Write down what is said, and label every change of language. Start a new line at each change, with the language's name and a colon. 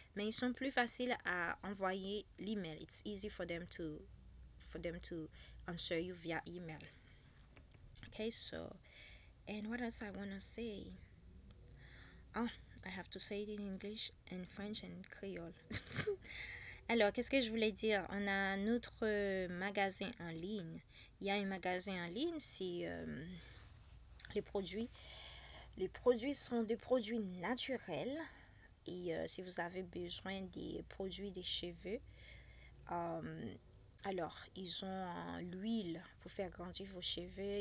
French: Mais ils sont plus faciles à envoyer l'email.
English: It's easy for them to answer you via email. Okay, so, and what else I want to say? Oh, I have to say it in English and French and Creole.
French: Alors, qu'est-ce que je voulais dire? On a notre magasin en ligne. Il y a un magasin en ligne, c'est les produits. Les produits sont des produits naturels. Et si vous avez besoin des produits des cheveux, alors ils ont l'huile pour faire grandir vos cheveux.